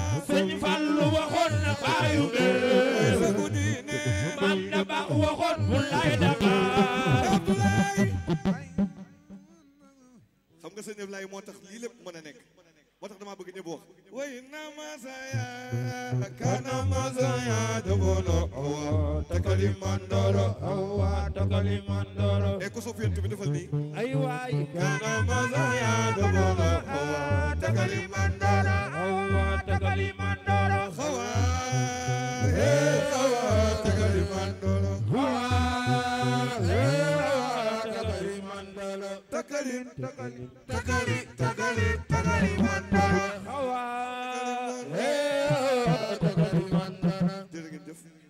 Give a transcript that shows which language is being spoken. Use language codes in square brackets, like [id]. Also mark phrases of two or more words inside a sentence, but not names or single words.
[wo] Sëñ Fallu waxoon na baayu bee. Maam da baax waxoon bu lay da baax. Xam nga sëñ Ablaye moo tax lii lépp mën a nekk. Moo tax damaa bëgg ñëpp wax. [man] Way na masaya, kana masaya, debolo, awa, takali mandoro. Awa, takali mandoro. [wo] Eh, ku sopp Yonent bi defal nii. Ay waay. [man] Kana masaya, debolo, awa, takali mandoro. Awa, takali mandoro. Awa, eh, awa, takali mandoro. Awa, eh, awa, takali mandoro. Takali, takali, takali, takali, takali mandoro. Awa, eh, awa, takali mandoro. [wo] Jërë ngeen jëf.